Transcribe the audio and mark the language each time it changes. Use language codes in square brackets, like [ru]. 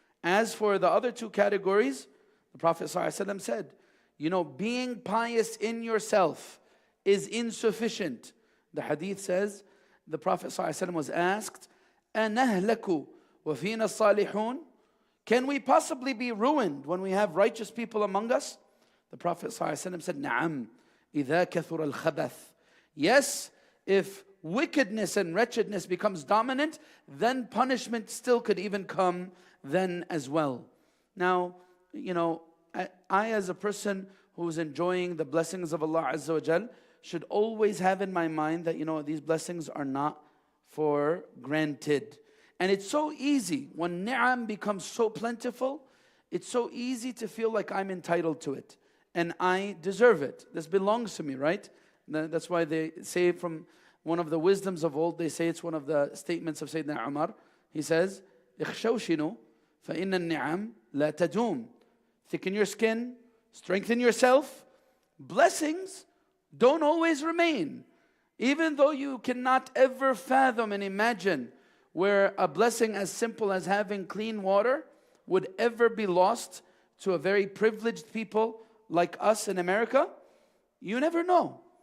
[en] As for the other two categories, the Prophet ﷺ said, being pious in yourself is insufficient. The hadith says, the Prophet ﷺ was asked, [ar] أَنَهْلَكُ وَفِينَ الصَّالِحُونَ? [en] Can we possibly be ruined when we have righteous people among us? The Prophet ﷺ said, [ar] نَعَمْ إِذَا كَثُرَ الْخَبَثِ. [en] Yes, if wickedness and wretchedness becomes dominant, then punishment still could even come then as well. Now, I as a person who's enjoying the blessings of Allah Azza wa Jal should always have in my mind that, these blessings are not for granted. And it's so easy, when ni'am becomes so plentiful, it's so easy to feel like I'm entitled to it. And I deserve it. This belongs to me, right? That's why they say from one of the wisdoms of old, they say it's one of the statements of Sayyidina Umar. He says, [ar] اخشوشنوا فإن النعم لا تدوم. [en] Thicken your skin, strengthen yourself. Blessings don't always remain. Even though you cannot ever fathom and imagine where a blessing as simple as having clean water would ever be lost to a very privileged people like us in America, you never know.